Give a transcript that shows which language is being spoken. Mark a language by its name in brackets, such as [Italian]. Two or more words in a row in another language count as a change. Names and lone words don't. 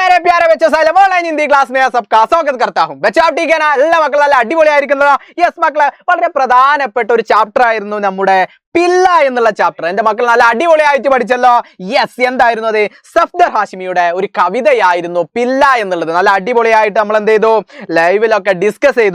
[Hindi] प्यारे बच्चों सालम ऑनलाइन हिंदी क्लास में सबका स्वागत करता हूं. बच्चा आप ठीक है ना? [Malayalam] എല്ലാ മക്കളും നല്ല അടിപൊളിയായിരിക്കുന്നതാ. യെസ് മക്കളെ, വളരെ പ്രധാനപ്പെട്ട ഒരു ചാപ്റ്റർ ആയിരുന്നു നമ്മുടെ പില്ല എന്നുള്ള ചാപ്റ്റർ. എന്റെ മക്കൾ നല്ല അടിപൊളിയായിട്ട് പഠിച്ചല്ലോ. യെസ്, എന്തായിരുന്നു അത്? സഫ്ദർ ഹാഷിമിയുടെ ഒരു കവിതയായിരുന്നു പില്ല എന്നുള്ളത്. നല്ല അടിപൊളിയായിട്ട് നമ്മൾ എന്ത് ചെയ്തു? ലൈവിലൊക്കെ ഡിസ്കസ് ചെയ്തു.